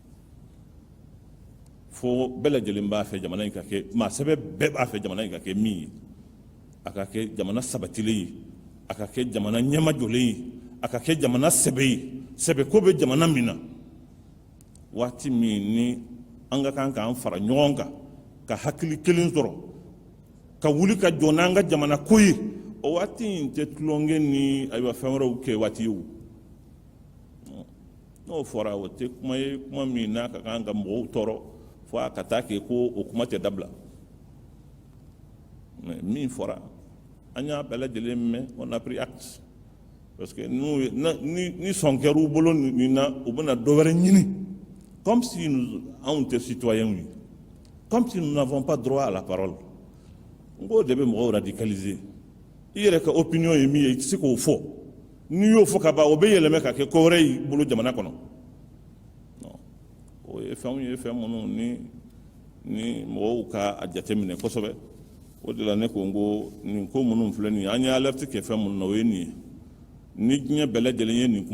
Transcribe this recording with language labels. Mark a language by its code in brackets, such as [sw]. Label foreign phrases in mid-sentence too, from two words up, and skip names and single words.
[bm] fo bɛɛ lajɛlen b'a fɛ jamana in ka kɛ maa sɛbɛ bɛɛ b'a fɛ jamana in ka kɛ min ye a ka kɛ jamana sabatilen ye a ka kɛ jamana ɲɛmajɔlen ye a ka kɛ jamana sɛbɛ ye sɛbɛko bɛ jamana min na waati min ni an ka kan k'an fara ɲɔgɔn kan ka hakili kelen sɔrɔ ka wuli ka jɔ n'an ka jamana ko ye o waati in tɛ tulonkɛ ni ayiwa fɛn wɛrɛw kɛ waati ye o n'o fɔra o tɛ kuma ye kuma min n'a ka kan ka mɔgɔw tɔɔrɔ fo a ka taa kɛ ko o kuma tɛ dabila mais min fɔra an y'a bɛɛ lajɛlen mɛn [fr] on a pris acte parce que [bm] ni sɔn kɛr'u bolo nin na u bɛna dɔ wɛrɛ ɲini [fr] comme si [bm] anw tɛ citoyens ye [fr] comme si nous n'avons pas droit à la parole [bm] n k'o de bɛ mɔgɔw radicaliser i yɛrɛ ka opinion ye min ye i tɛ se k'o fɔ n'i y'o fɔ ka ban o bɛ yɛlɛmɛ ka kɛ ko wɛrɛ y'i bolo jamana kɔnɔ o ye fɛnw ye fɛn minnu ni mɔgɔw ka a jateminɛ kosɛbɛ o de la ne ko n ko nin ko minnu filɛ nin ye an ye alerte kɛ fɛn minnu na o ye nin ye ni diɲɛ bɛɛ lajɛlen ye nin